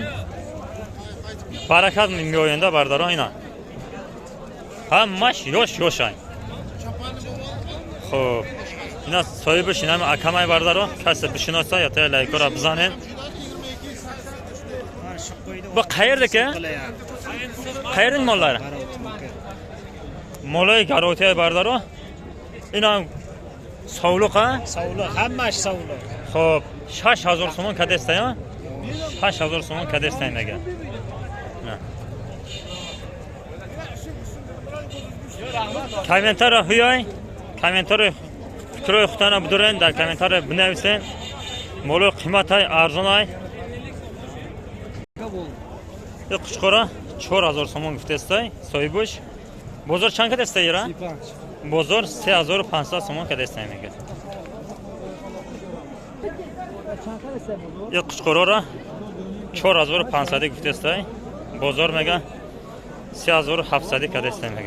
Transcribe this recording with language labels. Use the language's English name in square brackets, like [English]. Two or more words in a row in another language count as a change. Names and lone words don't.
[Tajik] Баракат меоянда бардаро ина. Ҳамаш ёш ай. Хоб ина соҳибаш ина акамай бардаро, касе бишиноса ятая лайкора бизанед. [Uzbek] Бо qayerda-ki? Qayerning mollari? [Tajik] Molay garotiya bardaro. Ina sovluq-a? [Uzbek] Sovluq, hammash sovluq. [Tajik] Xo'p, 6000 so'm kadestaymi? 6000 so'm kadestaymaga. Kommentariya huyay. Kommentariya fikroy xutana buduren, dar kommentariya binavisen. Molo qiymatay arzonay. Қучқора 4000 сомон гуфтестай, соҳибуш. Бозор чанд кадестай ира? Бозор 3500 сомон кадестай мега. Ё қучқорора 4500 гуфтестай, бозор мега 3700 кадестай мега.